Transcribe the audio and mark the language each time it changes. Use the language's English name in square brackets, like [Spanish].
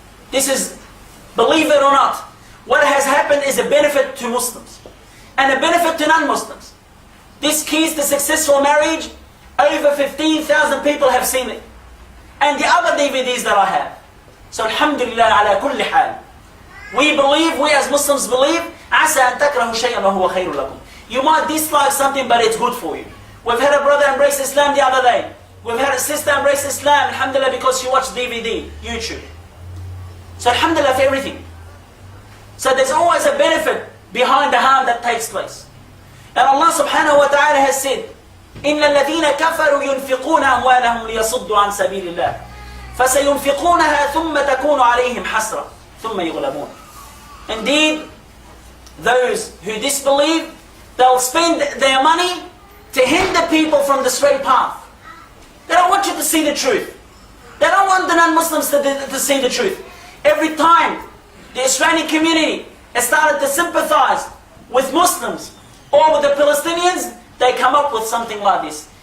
[English] This is, believe it or not, what has happened is a benefit to Muslims and a benefit to non-Muslims. This keys to successful marriage, over 15,000 people have seen it. And the other DVDs that I have. So alhamdulillah ala kulli hal. We believe, we as Muslims believe, [Arabic] عَسَىٰ أَن تَكْرَهُ شَيْئًا وَهُوَ خَيْرٌ لَكُمْ. [English] You might dislike something, but it's good for you. We've had a brother embrace Islam the other day. We've had a sister embrace Islam, alhamdulillah, because she watched DVD, YouTube. So alhamdulillah for everything. So there's always a benefit behind the harm that takes place. And Allah subhanahu wa ta'ala has said, [Arabic] إِنَّ الَّذِينَ كَفَرُوا يُنْفِقُونَ أَمْوَالَهُمْ لِيَصُدُّوا عَنْ سَبِيلِ اللَّهِ فَسَيُنْفِقُونَهَا ثُمَّ تَكُونُ عَلَيْهِمْ حَسْرَةً ثُمَّ يُغْلَبُونَ. [English] Indeed, those who disbelieve, they'll spend their money to hinder people from the straight path. They don't want you to see the truth. They don't want the non-Muslims to see the truth. Every time the Australian community has started to sympathize with Muslims or with the Palestinians, they come up with something like this.